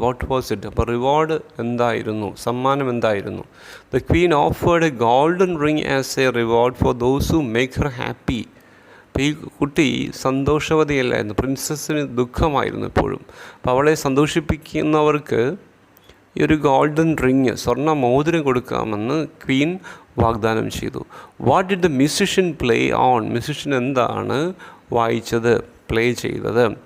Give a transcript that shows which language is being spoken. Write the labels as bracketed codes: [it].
[en] What was it? [ml] അപ്പോൾ reward എന്തായിരുന്നു, സമ്മാനം എന്തായിരുന്നു? [en] The queen offered a golden ring as a reward for those who make her happy. [ml] അപ്പോൾ ഈ കുട്ടി സന്തോഷവതിയല്ലായിരുന്നു, പ്രിൻസസ്സിന് ദുഃഖമായിരുന്നു എപ്പോഴും. അപ്പോൾ അവളെ സന്തോഷിപ്പിക്കുന്നവർക്ക് ഈ ഒരു ഗോൾഡൻ റിങ്, സ്വർണ്ണ മോതിരം കൊടുക്കാമെന്ന് ക്വീൻ വാഗ്ദാനം ചെയ്തു. [en] What did the musician play on? [ml] Musician എന്താണ് വായിച്ചത്, പ്ലേ ചെയ്തത്?